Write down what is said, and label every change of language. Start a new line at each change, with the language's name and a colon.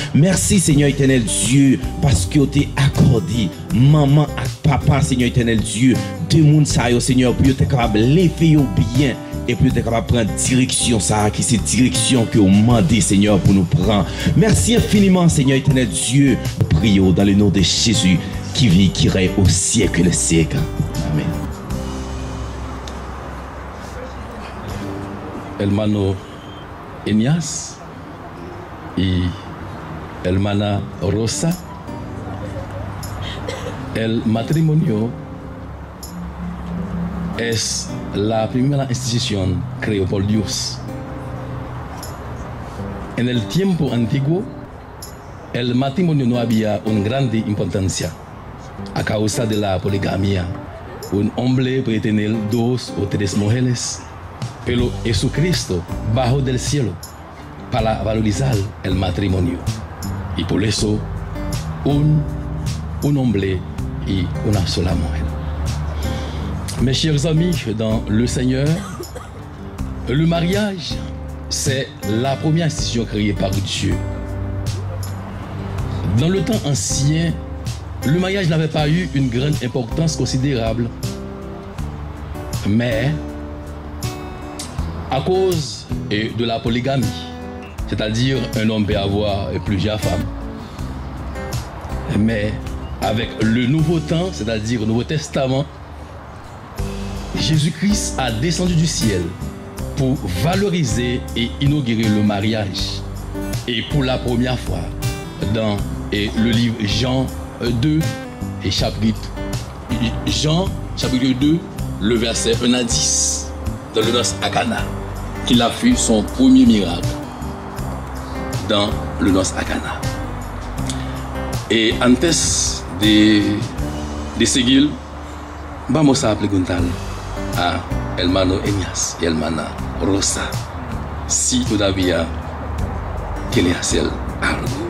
French: Merci Seigneur éternel Dieu, parce que tu as accordé maman et papa, Seigneur éternel Dieu, deux mondes ça, Seigneur, pour être capable de lever bien et pour être capable de prendre direction ça, qui c'est direction que vous demandez, Seigneur, pour nous prendre. Merci infiniment, Seigneur éternel Dieu. Prions dans le nom de Jésus qui vit, qui règne au siècle des siècles. Amen.
Spanish: Hermano Eneas y hermana Rosa, el matrimonio es la primera institución creada por Dios. En el tiempo antiguo, el matrimonio no había una grande importancia a causa de la poligamia. Un hombre puede tener 2 o 3 mujeres. Pero Jesucristo bajó del cielo para valorizar el matrimonio. Y por eso, un hombre y una sola mujer.
French: Mes chers amis dans le Seigneur, le mariage, c'est la première institution créée par Dieu. Dans le temps ancien, le mariage n'avait pas eu une grande importance considérable. Mais à cause de la polygamie, c'est-à-dire un homme peut avoir plusieurs femmes. Mais avec le Nouveau Temps, c'est-à-dire le Nouveau Testament, Jésus-Christ a descendu du ciel pour valoriser et inaugurer le mariage. Et pour la première fois, dans le livre Jean 2, et chapitre Jean, chapitre 2, le verset 1 à 10, dans le noce à Cana, qu'il a fait son premier miracle dans le noce à Cana.
Spanish: Et antes de seguir, vamos a preguntar a hermano Enyas y hermana Rosa si todavía quiere hacer algo.